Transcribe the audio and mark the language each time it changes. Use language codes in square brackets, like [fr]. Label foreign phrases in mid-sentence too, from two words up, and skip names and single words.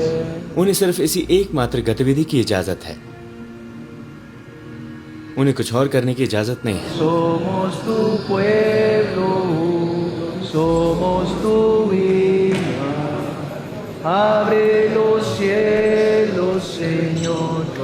[hi] उन्हें सिर्फ इसी एकमात्र गतिविधि की इजाजत है। उन्हें कुछ और करने की इजाजत नहीं है। [es] Somos tu pueblo, somos tu hija, abre los cielos, Señor.